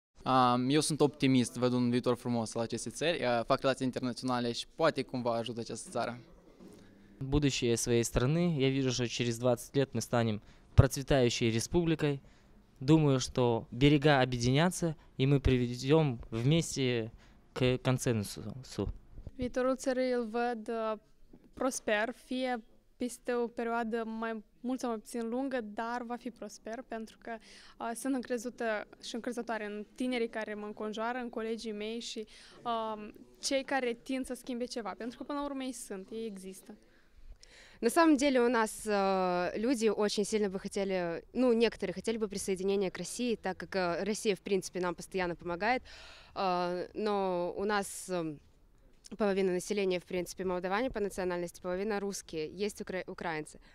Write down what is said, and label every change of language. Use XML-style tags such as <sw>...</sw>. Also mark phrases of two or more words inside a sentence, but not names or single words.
<ro>Eu sunt optimist, văd un viitor frumos al acestei țări, fac relații internaționale și poate cumva ajută această țară.</ro> <ru>Будущее своей страны, я вижу, что через 20 лет мы станем процветающей республикой. Думаю, что берега объединятся, и мы приведем вместе к консенсусу.</ru> <ro>Viitorul țării îl văd prosper, fie peste o perioadă mai mult sau mai puțin lungă, dar va fi prosper pentru că sunt încrezută și încrezătoare în tinerii care mă înconjoară, în colegii mei și cei care tind să schimbe ceva, pentru că până la urmă ei sunt, ei există.</ro> <ru>На самом деле у нас люди очень сильно бы хотели, ну, некоторые хотели бы присоединения к России, так как Россия, в принципе, нам постоянно помогает, но у нас половина населения, в принципе, молдаване по национальности, половина русские, есть украинцы.</ru>